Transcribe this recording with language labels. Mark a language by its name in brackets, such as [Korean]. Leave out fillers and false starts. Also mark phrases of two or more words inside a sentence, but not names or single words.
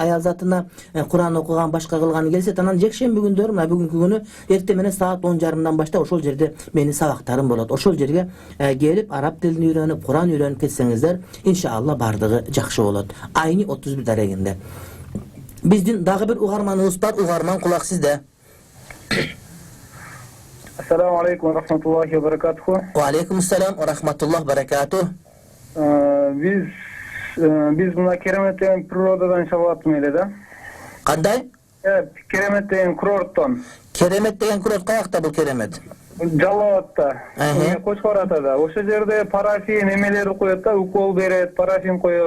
[Kyrgyz] Аял затына Куран окуган, башка кылганы келсе, анан жекшемби күндөрү мына бүгүнкү күнү эртең менен саат 10:30 баштап ошол жерде менин сабактарым болот. Ошол жерге келип араб тилин үйрөнүп, Куран үйрөнүп кетсеңиздер, иншалла бардыгы жакшы болот. Айны 31 дарегинде. Биздин дагы бир угарманыбыз бар. Угарман, кулак сизде. [Arabic] السلام عليكم ورحمة الله وبركاته. وعليكم السلام ورحمة الله بركاته. [Kyrgyz] Биз мына керемет деген природадан чабаттым эле да. Кандай? Керемет деген курорттон. Керемет деген курорт каякта бул керемет? Жалал Атта. Кочкор Атада. Ошол жерде парафин эмелери коет да, укол берет, парафин коет.